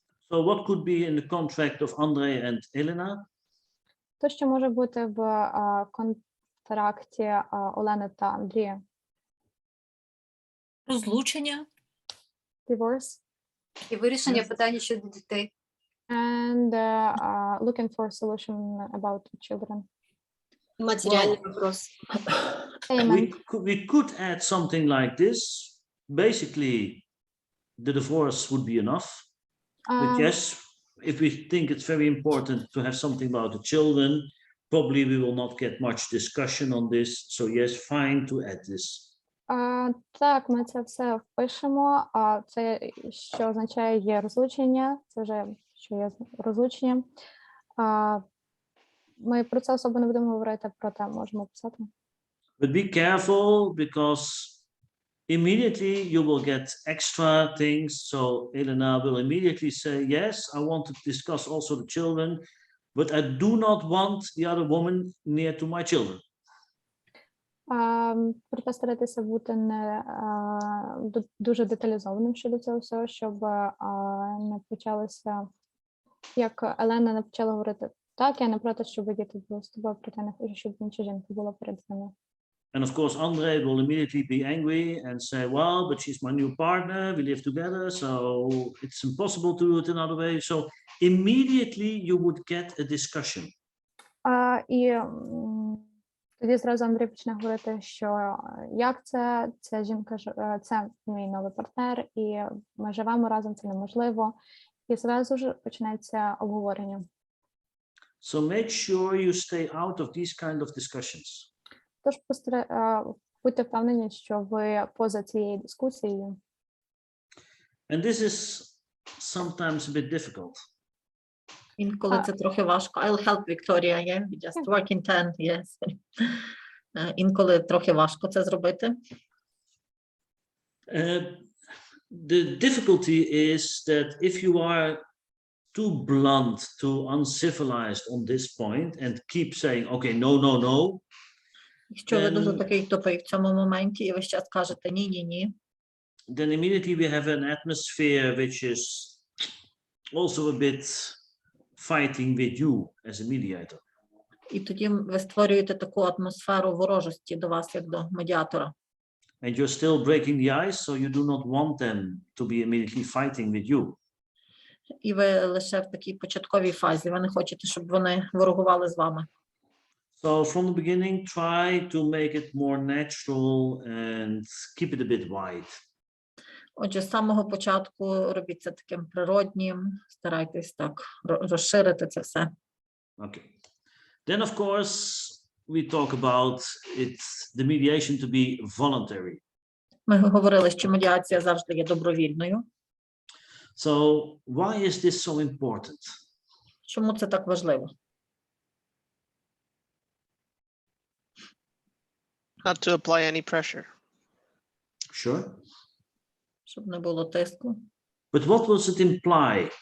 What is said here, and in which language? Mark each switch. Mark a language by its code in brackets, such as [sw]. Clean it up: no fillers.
[en] So what could be in the contract of Andrei and Elena? [uk] То, що може бути в контракті Олени та Андрія. Розлучення. [en] Divorce. [uk] І вирішення питання щодо дітей. [en] And looking for a solution about children. [ru] Материальный вопрос. [en] We could add something like this. Basically, the divorce would be enough. But yes, if we think it's very important to have something about the children, probably we will not get much discussion on this. So yes, fine to add this. [uk] Так, ми це все впишемо. Це, що означає, є розлучення. Це вже, що є розлучення. Ми про це особо не будемо говорити, проте можемо писати. [en] But be careful, because immediately you will get extra things. So Elena will immediately say, yes, I want to discuss also the children, but I do not want the other woman near to my children. [uk] Проте старайтеся бути не дуже деталізованим щодо цього всього, щоб не почалося, як Елена не почала говорити, так, я не проти, щоб діти були з тобою, проте не хочу, щоб інша жінка була перед ними. [en] And of course, Andre will immediately be angry and say, well, but she's my new partner, we live together, so it's impossible to do it another way. So immediately you would get a discussion. [uk] І тоді зразу Андрій почне говорити, що як це жінка, це мій новий партнер, і ми живемо разом, це неможливо. І зразу ж починається обговорення. [en] So make sure you stay out of these kind of discussions. Тож будьте впевнені, що ви поза цією дискусією. And this is sometimes a bit difficult. [uk] Інколи це трохи важко. [en] I'll help Victoria, yeah? We just work in 10, yes. [uk] Інколи трохи важко це зробити. [en] The difficulty is that if you are too blunt, too uncivilized on this point and keep saying, okay, no, no, no. [uk] Якщо ви дуже такий тупий в цьому моменті і ви ще скажете ні. [en] Then immediately we have an atmosphere which is also a bit fighting with you as a mediator. [uk] І тоді ви створюєте таку атмосферу ворожості до вас, як до медіатора. [en] And you're still breaking the ice, so you do not want them to be immediately fighting with you. [uk] І ви лише в такій початковій фазі. Ви не хочете, щоб вони ворогували з вами. [en] So from the beginning, try to make it more natural and keep it a bit wide. [uk] Отже, з самого початку робіть це таким природнім, старайтесь так розширити це все. [en] Okay. Then, of course, we talk about it, the mediation to be voluntary. [uk] Ми говорили, що медіація завжди є добровільною. [en] So why is this so important? [uk] Чому це так важливо? [en] Not to apply any pressure. Sure. [uk] Щоб не було тиску. [en] But what does it imply?